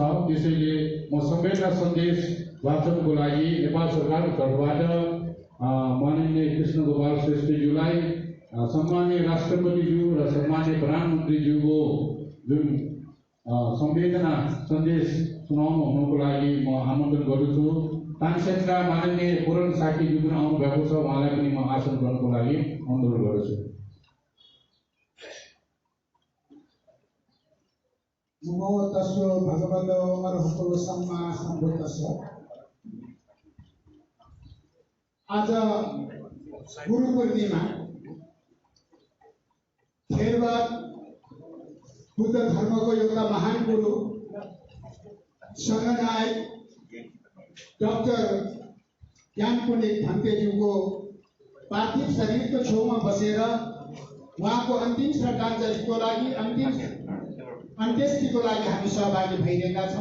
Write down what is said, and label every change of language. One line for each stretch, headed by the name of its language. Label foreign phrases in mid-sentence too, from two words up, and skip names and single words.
Nepali: त्यसैले म संवेदना सन्देश वाचनको लागि नेपाल सरकारको तर्फबाट माननीय कृष्ण गोपाल श्रेष्ठज्यूलाई सम्माननीय राष्ट्रपतिज्यू र सम्माननीय प्रधानमन्त्रीज्यूको जुन संवेदना सन्देश सुनाउनु हुनुको लागि म आमन्त्रण गर्दछु। तानसेनका माननीय पूरण साकीज्यू पनि आउनु भएको छ, उहाँलाई पनि म आसन गर्नको लागि अनुरोध गर्दछु।
Pali: नमो तस्सो भगवतो अरहतो सम्मा सम्बुद्धस्स।
Nepali: आज गुरु पूर्णिमा, थेरवाद बुद्ध धर्मको एउटा महान गुरु सङ्घनायक डाक्टर ज्ञान पुण्डित भन्तेज्यूको पार्थिव शरीरको छेउमा बसेर उहाँको अन्तिम श्रद्धाञ्जलीको लागि, अन्तिम अन्त्येष्टिको लागि हामी सहभागी भइरहेका छौँ।